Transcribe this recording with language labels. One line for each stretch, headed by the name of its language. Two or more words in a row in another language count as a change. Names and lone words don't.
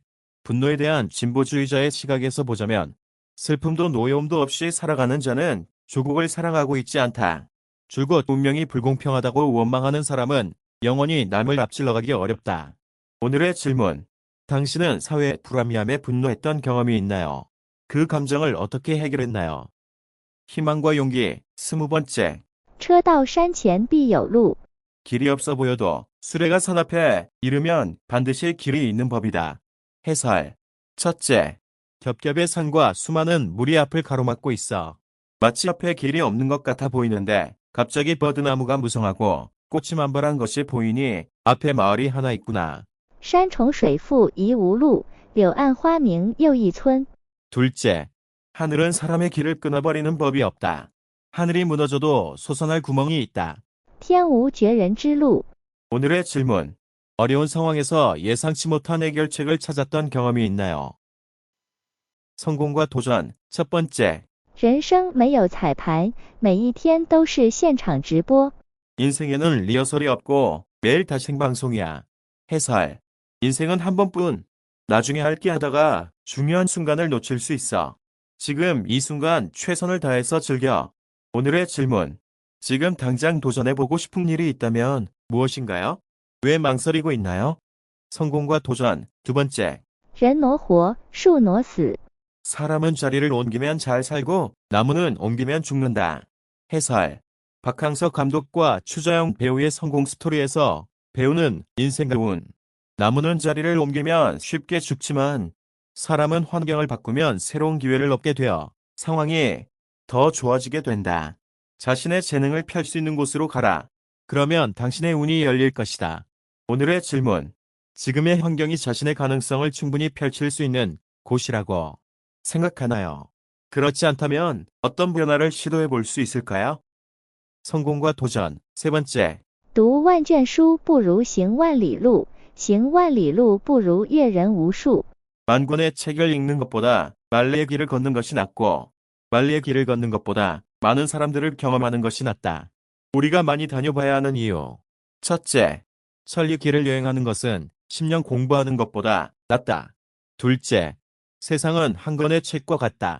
Korean: 분노에 대한 진보주의자의 시각에서 보자면 슬픔도 노여움도 없이 살아가는 자는 조국을 사랑하고 있지 않다. 줄곧 운명이 불공평하다고 원망하는 사람은 영원히 남을 앞질러가기 어렵다. 오늘의 질문. 당신은 사회의 불합리함에 분노했던 경험이 있나요? 그 감정을 어떻게 해결했나요? 희망과 용기 20번째.
Chinese: 车到山前必有路。
Korean: 길이 없어 보여도 수레가 산 앞에 이르면 반드시 길이 있는 법이다. 해설. 첫째. 겹겹의 산과 수많은 물이 앞을 가로막고 있어. 마치 앞에 길이 없는 것 같아 보이는데 갑자기 버드나무가 무성하고 꽃이 만발한 것이 보이니 앞에 마을이 하나 있구나.
Chinese: 山重水复疑无路，柳暗花明又一村。
Korean: 둘째. 하늘은 사람의 길을 끊어버리는 법이 없다. 하늘이 무너져도 솟아날 구멍이 있다.
Chinese: 天无绝人之路。
Korean: 오늘의 질문. 어려운 상황에서 예상치 못한 해결책을 찾았던 경험이 있나요? 성공과 도전 첫 번째.
Chinese: 人生没有彩排，每一天都是现场直播。
Korean: 인생에는 리허설이 없고 매일 다 생방송이야. 해설. 인생은 한 번뿐. 나중에 할게 하다가 중요한 순간을 놓칠 수 있어. 지금 이 순간 최선을 다해서 즐겨. 오늘의 질문. 지금 당장 도전해보고 싶은 일이 있다면 무엇인가요? 왜 망설이고 있나요? 성공과 도전 두 번째.
Chinese: 人挪活，树挪死。
Korean: 사람은 자리를 옮기면 잘 살고 나무는 옮기면 죽는다. 해설. 박항서 감독과 추자영 배우의 성공 스토리에서 배우는 인생 교훈. 나무는 자리를 옮기면 쉽게 죽지만 사람은 환경을 바꾸면 새로운 기회를 얻게 되어 상황이 더 좋아지게 된다. 자신의 재능을 펼 수 있는 곳으로 가라. 그러면 당신의 운이 열릴 것이다. 오늘의 질문. 지금의 환경이 자신의 가능성을 충분히 펼칠 수 있는 곳이라고 생각하나요? 그렇지 않다면 어떤 변화를 시도해 볼 수 있을까요? 성공과 도전. 세 번째.
Chinese: 读万卷书不如行万里路，行万里路不如阅人无数。
Korean: 만 권의 책을 읽는 것보다 말레의 길을 걷는 것이 낫고, 말레의 길을 걷는 것보다 많은 사람들을 경험하는 것이 낫다. 우리가 많이 다녀봐야 하는 이유. 첫째, 천리 길을 여행하는 것은 10년 공부하는 것보다 낫다. 둘째, 세상은 한 권의 책과 같다.